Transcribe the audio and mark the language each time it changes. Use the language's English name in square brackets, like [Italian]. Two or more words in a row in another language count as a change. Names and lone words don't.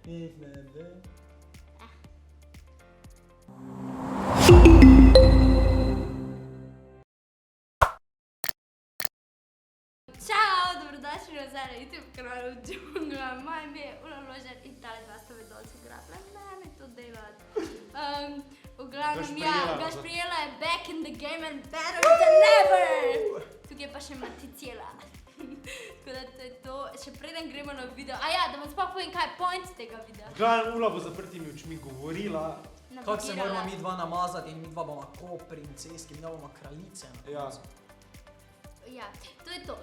[Slovenian] Ćao, dobrodošli nazaj na YouTube kanalu Džungla. Moje ime je Ula Ložar in tale dva sta me dolce grafla. Ne mi to delati. V glavnem, Gašprijela je [English] back in the game and better than ever. [Slovenian] Tukaj pa še Maticela. Tako da to je to. Še preden gremo na video. Da vam sploh povem, kaj je point tega videa. V glavnem, Ula bo zaprtimi očmi govorila. Kako se moramo mi dva namazati in mi dva bomo ko princeski, mi dva bomo kraljice. Ja, to je to.